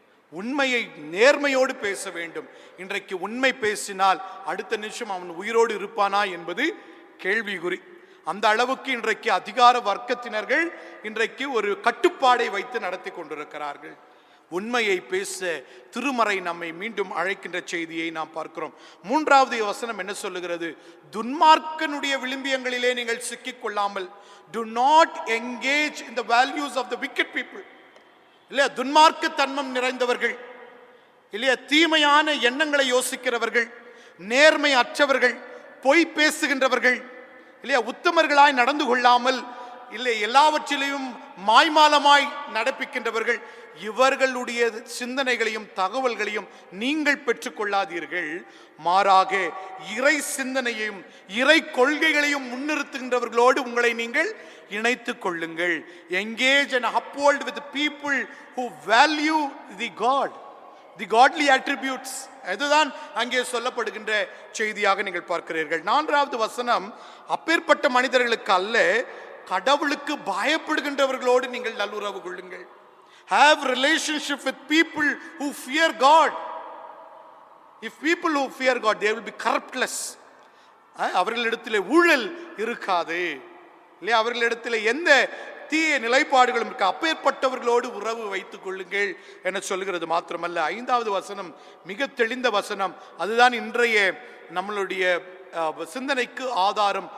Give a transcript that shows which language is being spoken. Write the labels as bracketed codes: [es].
[ta] உண்மையை நேர்மையோடு பேச வேண்டும். இன்றைக்கு உண்மை பேசினால் அடுத்த நிமிஷம் அவன் உயிரோடு இருப்பானா என்பது கேள்விக்குறி. அந்த அளவுக்கு இன்றைக்கு அதிகார வர்க்கத்தினர்கள் இன்றைக்கு ஒரு கட்டுப்பாடை வைத்து நடத்தி கொண்டிருக்கிறார்கள். உண்மையை பேச திருமறை நம்மை மீண்டும் அழைக்கின்ற செய்தியை நாம் பார்க்கிறோம். மூன்றாவது வசனம் என்ன சொல்லுகிறது? துன்மார்க்கனுடைய விளிம்பியங்களிலே நீங்கள் சிக்கிக் கொள்ளாமல், [en] do not engage in the values of the wicked people. [ta] இல்லையா? துன்மார்க்க தன்மம் நிறைந்தவர்கள், இல்லையா? தீமையான எண்ணங்களை யோசிக்கிறவர்கள், நேர்மை அற்றவர்கள், பொய் பேசுகின்றவர்கள், இல்லையா? உத்தமர்களாய் நடந்து கொள்ளாமல், இல்லை எல்லாவற்றிலையும் மாய்மாலமாய் நடப்பிக்கின்றவர்கள், இவர்களுடைய சிந்தனைகளையும் தகவல்களையும் நீங்கள் பெற்றுக்கொள்ளாதீர்கள். மாறாக இறை சிந்தனையையும் இறை கொள்கைகளையும் முன்னிறுத்துகின்றவர்களோடு உங்களை நீங்கள் இணைத்துக் கொள்ளுங்கள். [en] engage and uphold with people who value the God, the godly attributes. [ta] அதுதான் அங்கே சொல்லப்படுகின்ற செய்தியாக நீங்கள் பார்க்கிறீர்கள். 4வது வசனம், அப்பேற்பட்ட மனிதர்களுக்கு அல்ல, கடவுளுக்கு பயப்படுகின்றவர்களோடு நீங்கள் நல்லுறவு கொள்ளுங்கள். [en] have relationship with people who fear God. if people who fear God, they will be corruptless. [ta] அவர்களிடத்தில் ஊழல் இருக்காது இல்லையா, அவர்களிடத்தில் எந்த தீய நிலைப்பாடுகளும் இருக்க. அப்பேற்பட்டவர்களோடு உறவு வைத்துக் கொள்ளுங்கள் என சொல்கிறது. மாத்திரமல்ல, 5வது வசனம் மிக தெளிந்த வசனம். அதுதான் இன்றைய நம்மளுடைய சிந்தனைக்கு ஆதாரம்.